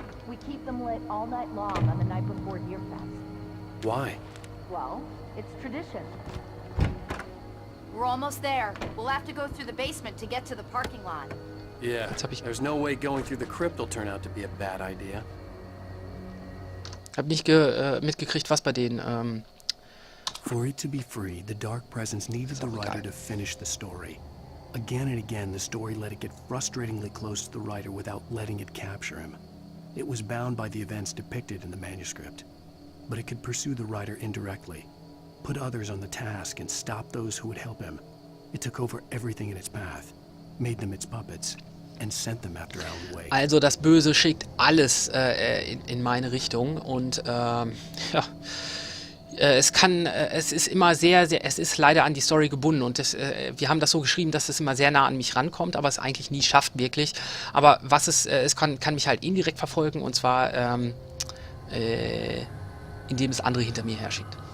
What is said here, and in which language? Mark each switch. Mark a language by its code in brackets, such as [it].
[en] We keep them lit all night long on the night before Deer Fest. Why? Well, it's tradition. We're almost there. We'll have to go through the basement to get to the parking lot. Yeah. [de] Jetzt hab ich- [en] There's no way going through the crypt will turn out to be a bad idea. [de] Hab nicht mitgekriegt, was bei denen. [en] For it to be free, the Dark Presence needed the writer to finish the story. Again and again, the story let it get frustratingly close to the writer without letting it capture him. It was bound by the events depicted in the manuscript, but it could pursue the writer indirectly, put others on the task, and stop those who would help him. It took over everything in its path, made them its puppets, and sent them after Alan Wake. [de] Also das Böse schickt alles in meine Richtung und ja, es ist immer es ist leider an die Story gebunden und wir haben das so geschrieben, dass es immer sehr nah an mich rankommt, aber es eigentlich nie schafft wirklich. Aber was es kann mich halt indirekt verfolgen und zwar indem es andere hinter mir herschickt.